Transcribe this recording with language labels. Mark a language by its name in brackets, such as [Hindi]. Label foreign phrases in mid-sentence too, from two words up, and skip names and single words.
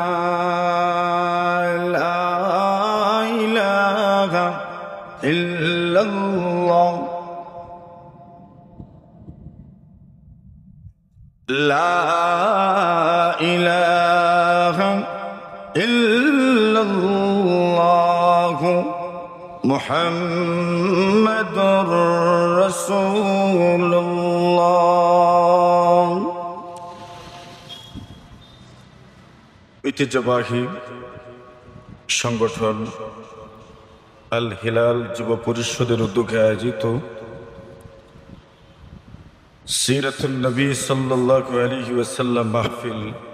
[Arabic] لا الہ الا اللہ، لا الہ الا اللہ محمد رسول اللہ۔ [Bangla] ঐতিহ্যবাহী সংগঠন আল হিলাল যুব পরিষদের উদ্যোগে আয়োজিত সিরাতুন নবী [Arabic] صلى الله عليه وسلم [Bangla] মাহফিল